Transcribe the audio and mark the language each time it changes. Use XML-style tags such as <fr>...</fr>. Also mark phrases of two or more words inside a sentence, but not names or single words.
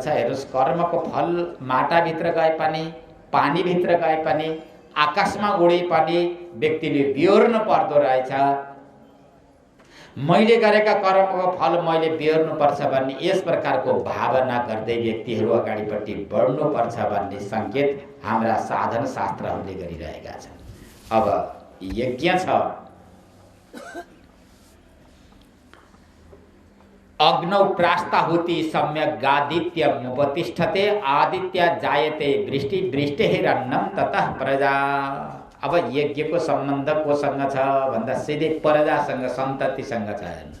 <ne>हेर्नुहोस्, कर्मको फल माटाभित्र गए पनि, पानीभित्र गए पनि, आकाशमा उडे पनि व्यक्तिले बिहोर्नु पर्दो रहेछ। मैले गरेका कर्मको फल मैले बिहोर्नुपर्छ भन्ने यस प्रकारको भावना गर्दै व्यक्तिहरू अगाडिपट्टि बढ्नुपर्छ भन्ने सङ्केत हाम्रा साधन शास्त्रहरूले गरिरहेका छन्। अब यज्ञ छ।</ne> <sa>अग्नौ प्रास्ताहुति सम्यक गादित्यमुपतिष्ठते आदित्य जायते वृष्टि वृष्टिरन्नम ततः प्रजा।</sa> <ne>अब यज्ञको सम्बन्ध कोसँग छ भन्दा सिधै प्रजासँग, सन्ततिसँग छ।</ne>